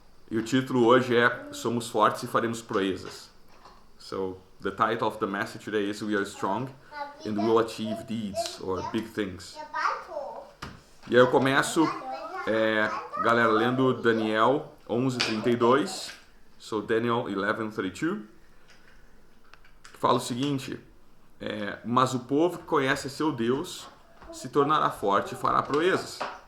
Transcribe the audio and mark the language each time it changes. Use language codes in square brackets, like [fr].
[pt] E o título hoje é Somos Fortes e Faremos Proezas. [en] So the title of the message today is We Are Strong and We Will Achieve Deeds or Big Things. [pt] E aí eu começo, galera, lendo Daniel 11:32. So Daniel 11:32. Fala o seguinte: mas o povo que conhece seu Deus se tornará forte e fará proezas.